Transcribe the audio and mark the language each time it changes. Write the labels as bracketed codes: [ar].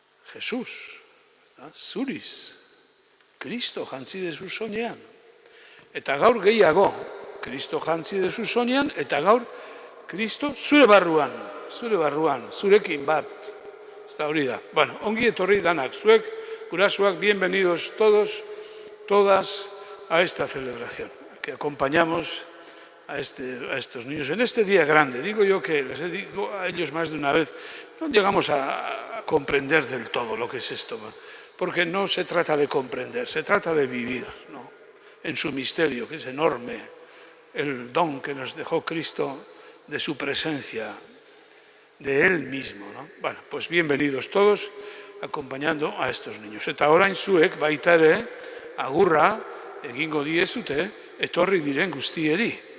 [eu] Jesus, zuriz. Kristo jantzi dezu soinean. Eta gaur gehiago, Kristo jantzi dezu soinean, eta gaur Kristo zure barruan, zurekin bat. Ez da hori da. [es] Bueno, [eu] ongi etorri danak, zuek, gurasuak, [es] bienvenidos todos, todas a esta celebración, que acompañamos a estos niños en este día grande. Digo yo que les digo a ellos más de una vez, no llegamos a comprender del todo lo que es esto, porque no se trata de comprender, se trata de vivir, ¿no? En su misterio, que es enorme, el don que nos dejó Cristo de su presencia, de Él mismo, ¿no? Bueno, pues bienvenidos todos, acompañando a estos niños. [eu] Eta orain zuek baita ere, agurra egingo diezute, etorri diren guztieri.